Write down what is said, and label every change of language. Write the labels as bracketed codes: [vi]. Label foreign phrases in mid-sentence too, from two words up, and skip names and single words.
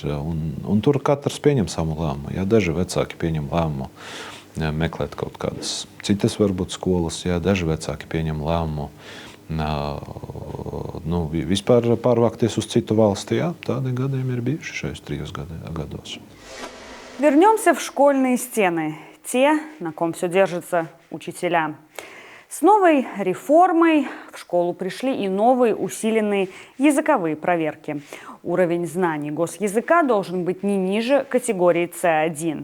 [lv] Un tur katrs pieņem savu lēmumu. Ja, daži vecāki pieņem lēmumu meklēt kaut kādas citas varbūt skolas, ja, daži vecāki pieņem lēmumu vispār pārvākties uz citu valsti. Jā, tādi gadījumi ir bijuši šajos 3 gados. [ru] Вернемся в школьные стены, те, на ком все держится учителя. С новой реформой в школу пришли и новые усиленные языковые проверки. Уровень знаний госязыка должен быть не ниже категории C1.